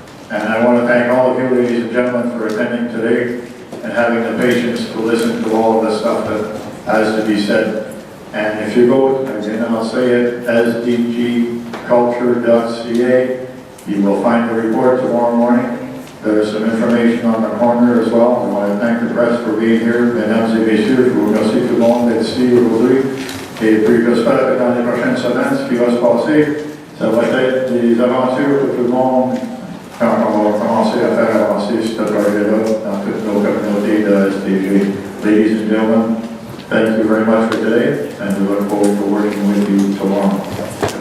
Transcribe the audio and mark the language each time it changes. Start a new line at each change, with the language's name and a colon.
English: And I want to thank all of you, ladies and gentlemen, for attending today and having the patience to listen to all of the stuff that has to be said. And if you go, again, I'll say it, sdgculture.ca, you will find the report tomorrow morning. There's some information on the corner as well. I want to thank the press for being here.
French: Mesdames et messieurs, je vous remercie tout le monde d'être ici aujourd'hui. Et puis j'espère que dans les prochaines semaines, ce qui va se passer, ça va être des aventures pour tout le monde quand on va commencer à faire avancer ce projet-là dans toutes nos communautés de sd&g.
English: Ladies and gentlemen, thank you very much for today, and we look forward to working with you tomorrow.